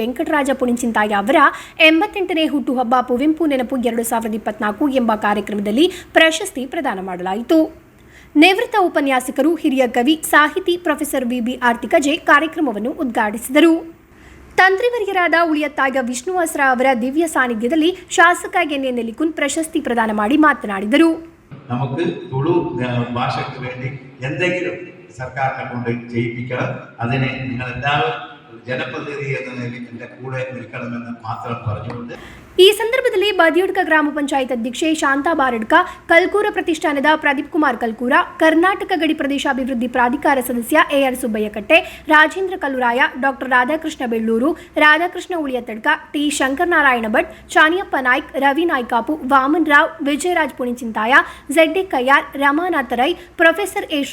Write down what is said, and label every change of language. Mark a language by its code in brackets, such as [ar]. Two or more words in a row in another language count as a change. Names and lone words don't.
[kn] ವೆಂಕಟರಾಜ ಪುಣಿಚಿತ್ತಾಯ ಅವರ 88ನೇ ಹುಟ್ಟುಹಬ್ಬ ಕುವೆಂಪು ನೆನಪು 2024 ಎಂಬ ಕಾರ್ಯಕ್ರಮದಲ್ಲಿ ಪ್ರಶಸ್ತಿ ಪ್ರದಾನ ಮಾಡಲಾಯಿತು. ನಿವೃತ್ತ ಉಪನ್ಯಾಸಕರು, ಹಿರಿಯ ಕವಿ, ಸಾಹಿತಿ ಪ್ರೊಫೆಸರ್ VB ಆರ್ತಿಕಜೆ ಕಾರ್ಯಕ್ರಮವನ್ನು ಉದ್ಘಾಟಿಸಿದರು. ತಂತ್ರಿವರ್ಯರಾದ ಉಳಿಯತ್ತಾಗ ವಿಷ್ಣುವಾಸರ ಅವರ ದಿವ್ಯ ಸಾನ್ನಿಧ್ಯದಲ್ಲಿ ಶಾಸಕ NA ನೆಲ್ಲಿಕುನ್ ಪ್ರಶಸ್ತಿ ಪ್ರದಾನ ಮಾಡಿ ಮಾತನಾಡಿದರು. [ml] നമുക്ക് തുളു ഭാഷയ്ക്ക് വേണ്ടി എന്തെങ്കിലും സർക്കാരിനെ കൊണ്ട് ചെയ്യിപ്പിക്കണം. അതിനെ നിങ്ങളെല്ലാവരും ജനപ്രതിനിധി എന്ന നിലയിൽ എൻ്റെ കൂടെ നിൽക്കണമെന്ന് മാത്രം പറഞ്ഞുകൊണ്ട് [kn] ಈ ಸಂದರ್ಭದಲ್ಲಿ ಬದಿಯಡ್ಕ ಗ್ರಾಮ ಪಂಚಾಯತ್ ಅಧ್ಯಕ್ಷೆ ಶಾಂತಾ ಬಾರಡ್ಕ, ಕಲ್ಕೂರ ಪ್ರತಿಷ್ಠಾನದ ಪ್ರದೀಪ್ ಕುಮಾರ್ ಕಲ್ಕೂರ, ಕರ್ನಾಟಕ ಗಡಿ ಪ್ರದೇಶಾಭಿವೃದ್ಧಿ ಪ್ರಾಧಿಕಾರ ಸದಸ್ಯ AR ಸುಬ್ಬಯ್ಯಕಟ್ಟೆ, ರಾಜೇಂದ್ರ ಕಲ್ಲುರಾಯ, ಡಾಕ್ಟರ್ ರಾಧಾಕೃಷ್ಣ ಬೆಳ್ಳೂರು, ರಾಧಾಕೃಷ್ಣ ಉಳಿಯತಡ್ಕ, T. ಶಂಕರನಾರಾಯಣ ಭಟ್, ಚಾನಿಯಪ್ಪ ನಾಯ್ಕ್, ರವಿ ನಾಯ್ಕಾಪು, ವಾಮನ್ ರಾವ್, ವಿಜಯರಾಜ್ ಪುಣಿಚಿತ್ತಾಯ, ZD ಕಯ್ಯಾರ್, ರಮಾನಾಥ ರೈ, ಪ್ರೊಫೆಸರ್ A.